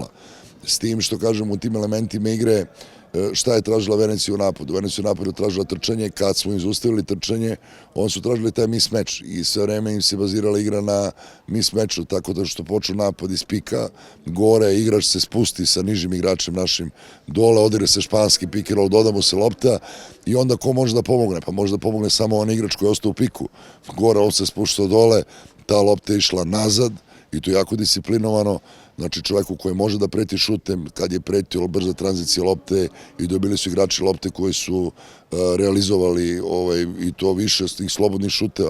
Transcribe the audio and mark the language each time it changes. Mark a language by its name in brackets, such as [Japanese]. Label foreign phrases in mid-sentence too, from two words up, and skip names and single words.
[Serbian] S tim što kažem u tim elementima igre šta je tražila Venecija u napadu? Venecija u napadu tražila trčanje, kad smo im zaustavili trčanje, oni su tražili taj mismatch i sve vreme im se bazirala igra na mismatchu, tako da što počnu napad iz pika, gore igrač se spusti sa nižim igračem našim dole, odigra se španski [English] pick and roll, [Serbian] doda mu se lopta i onda ko može da pomogne? Pa može da pomogne samo on igrač koji je ostao u piku. Gore on se spuštao dole, ta lopta je išla nazad i to je jako disciplinovano, znači čovjeku koji može da preti šutem, kad je pretio brza tranzicija lopte i dobili su igrači lopte koji su realizovali i to više s tih slobodnih šuteva.